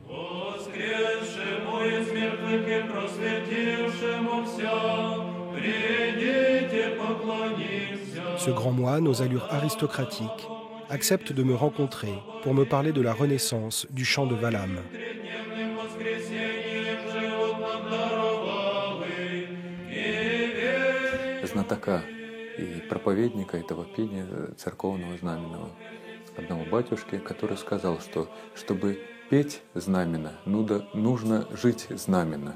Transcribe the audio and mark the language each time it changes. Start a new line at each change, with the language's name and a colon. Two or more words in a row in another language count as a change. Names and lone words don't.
French: Ce grand moine aux allures aristocratiques accepte de me rencontrer pour me parler de la renaissance du chant de Valham.
Russian: Знатока и проповедника этого пения церковного знаменного, одного батюшки, который сказал, что чтобы петь знамена, нужно жить знамена.